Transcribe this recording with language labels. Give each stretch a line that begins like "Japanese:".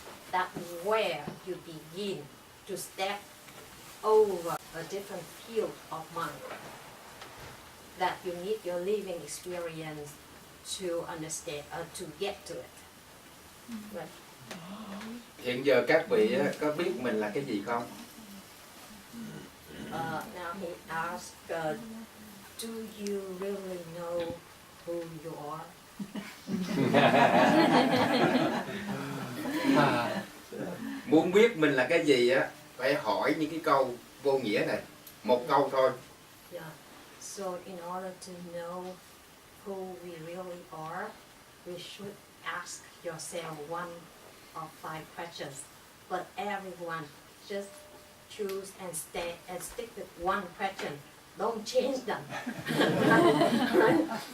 English: That's where you begin to step over a different field of mind that you need your living experience to understand, to get to it. Right.
Vietnamese: Hiện giờ các vị có biết mình là cái gì không?
English: Now he asked, do you really know who you are?
Vietnamese: Muốn biết mình là cái gì á, phải hỏi những cái câu vô nghĩa này, một câu thôi.
English: Yeah. So in order to know who we really are, we should ask yourself one of 5 questions. But everyone just choose and stick with one question. Don't change them. Right?